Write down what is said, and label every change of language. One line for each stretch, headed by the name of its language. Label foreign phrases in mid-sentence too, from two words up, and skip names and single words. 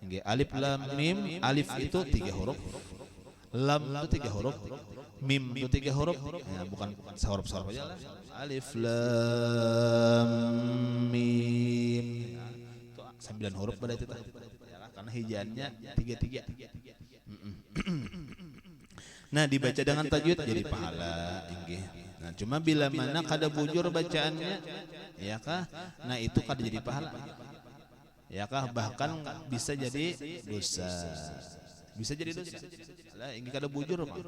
Indonesian: Nggih,
Arabic: ألف لام ميم,
Indonesian: alif itu 3 huruf, lam itu 3 huruf, mim itu 3 huruf, ya, bukan huruf-huruf aja lah.
Arabic: ألف لام ميم.
Indonesian: Itu 9 huruf pada itu ya, karena hijaannya 3-3. Nah, dibaca dengan tajwid jadi pahala inggih.
Banjar: Nah, cuma bila mana kada bujur bacaannya, ya kah? Nah, itu kada jadi pahala. Ya kah, bahkan bisa jadi dosa. Bisa jadi dosa. Lah ini kada bujur, Pak.